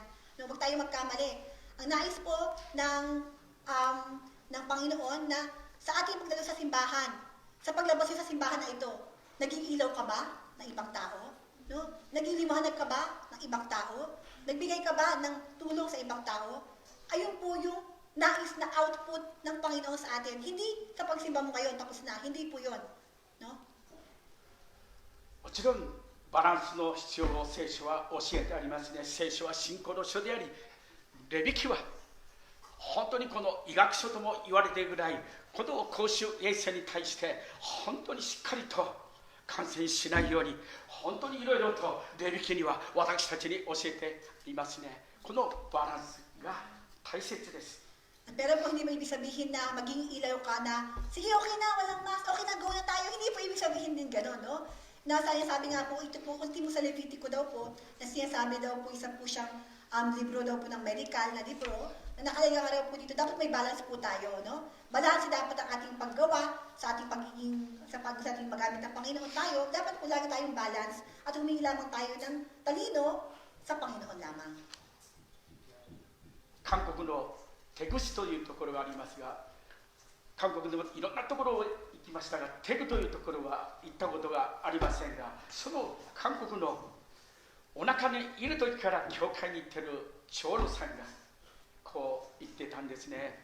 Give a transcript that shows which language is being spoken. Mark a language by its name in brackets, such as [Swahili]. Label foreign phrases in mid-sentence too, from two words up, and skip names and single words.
[Filipino] No, huwag tayo magkamali. Ang nais po ng Panginoon na sa ating pagdalo sa simbahan, sa paglabas sa simbahan na ito, naging ilaw ka ba ng ibang tao? No? Naging liwanag ka ba ng ibang tao? Nagbigay ka ba ng tulong sa ibang tao? Ayun po yung nais na output ng Panginoon sa atin. Hindi sa pagsimba mo ngayon, tapos na. Hindi po yun. No? [Japanese] もちろんバランスの必要を聖書は教えてありますね。聖書は信仰の書であり、レビ記は本当にこの医学書とも言われているぐらい、この公衆衛生に対して本当にしっかりと感染しないように、本当にいろいろとレビ記には私たちに教えていますね。このバランスが大切です。 [Filipino] Pero po hindi mo ibig sabihin na maging ilaw ka na, sige okay na, walang hindi po ibig sabihin din gano'n, no? Sabi nga po, ito po, ultimo sa Levitico daw po, na sinasabi daw po, isa po siyang libro daw po ng medical na libro, na nakalagay nga raw po dito, dapat may balance po tayo, no? Balance dapat ang ating paggawa, sa ating sa ating magamit ng Panginoon tayo, dapat po lagi tayong balance at humingi lamang tayo ng talino sa Panginoon lamang. [Japanese] 韓国の手口というところがありますが、韓国でもいろんなところを行きましたが、テグというところは行ったことがありませんが、その韓国のお腹にいる時から教会に行ってる長老さんがこう言ってたんですね。